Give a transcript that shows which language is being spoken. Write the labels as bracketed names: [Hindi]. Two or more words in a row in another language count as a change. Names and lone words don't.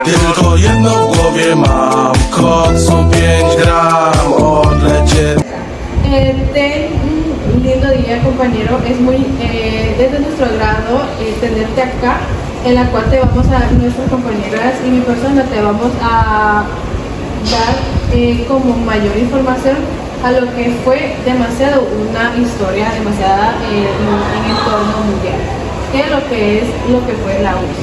[Polish] Tylko jedno w głowie mam, kod co 5 gram, odlecieć. [Spanish] Ten lindo día, compañero. Es de nuestro agrado tenerte acá, en la cual te vamos a dar, nuestras compañeras y mi persona, te vamos a dar como mayor información a lo que fue una historia demasiada en entorno mundial, que es lo que fue la URSS.